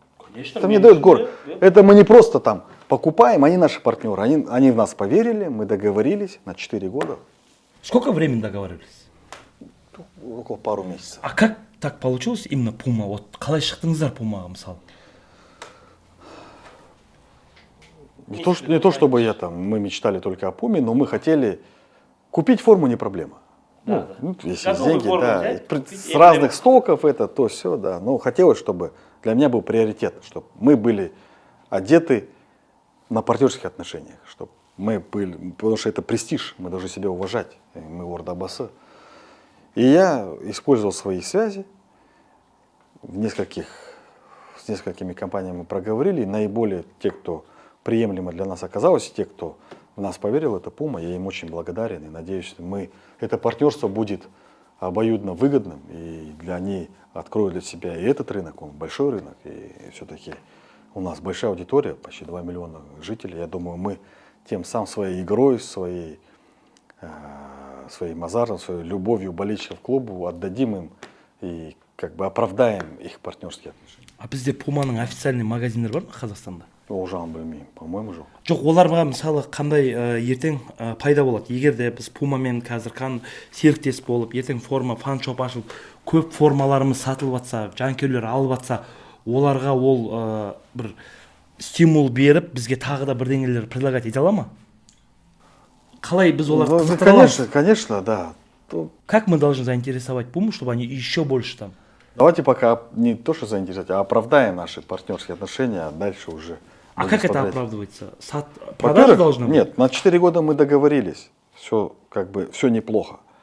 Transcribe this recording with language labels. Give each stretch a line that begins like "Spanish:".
Russian: Конечно, это мне дает гордость. Это мы не просто там покупаем, они наши партнеры. Они в нас поверили, мы договорились на 4 года. Сколько времени договаривались? Около пару месяцев. А как так получилось именно Пума?
Kazakh: Вот қалай шықтыңыздар Пумаға мысалы?
Russian: Не то, чтобы мы мечтали только о Пуме, но мы хотели купить форму, не проблема. Если есть деньги, да, с разных стоков это, то все, да. Но хотелось, чтобы для меня был приоритет, чтобы мы были одеты на партнерских отношениях, чтобы мы были, потому что это престиж, мы должны себя уважать, мы Ордабасы. И я использовал свои связи, с несколькими компаниями мы проговорили, наиболее те, кто приемлемо для нас оказалось, те, кто в нас поверил, это Пума, я им очень благодарен и надеюсь, что это партнерство будет обоюдно выгодным, и они откроют для себя и этот рынок, он большой рынок, и все-таки у нас большая аудитория, почти 2 миллиона жителей, я думаю, мы тем самым своей игрой, своим азартом, своей любовью болельщиков к клубу отдадим им и как бы оправдаем их партнерские отношения.
Kazakh: А бізде Пуманың официальный магазиндер бар ма Қазақстанда? Олжан білмеймін,
Russian: по-моему,
Kazakh: жоқ. Жоқ, оларға мысалы қандай ертең пайда болады? Егер де біз Пумамен қазір серіктес болып, ертең форма, фан-шоп ашылып, көп формаларымыз сатылып жатса, жанкүйерлер алып жатса, оларға ол бір стимул беріп, бізге тағы да бірдеңелер предлагать ете ала ма? Қалай біз оларды қызықтыра аламыз?
Russian: Конечно, да. Как мы должны заинтересовать Пуму, чтобы они еще больше там? Давайте пока не то, что заинтересовать, а оправдаем наши партнерские отношения, а дальше уже... А как это оправдывается? Продажа должна быть? Нет, на 4 года мы договорились, все неплохо.